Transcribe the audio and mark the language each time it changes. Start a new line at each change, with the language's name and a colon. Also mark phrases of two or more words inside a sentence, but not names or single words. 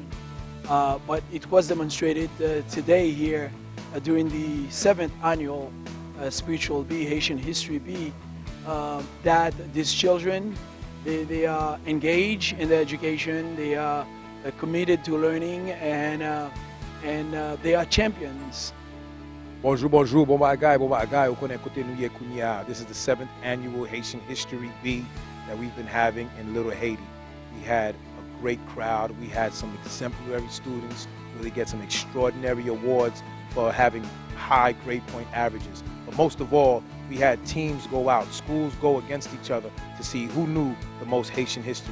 English: But it was demonstrated today here during the 7th annual Spiritual Bee, Haitian History Bee, that these children, they are engaged in their education, they are committed to learning, and they are champions.
Haitian Creole: Bonjour, bonjour, bon bagay, ou konen kote nou ye kounya.
English: This is the 7th annual Haitian History Bee that we've been having in Little Haiti. We had a great crowd. We had some exemplary students really get some extraordinary awards for having high grade point averages. But most of all, we had teams go out, schools go against each other to see who knew the most Haitian history.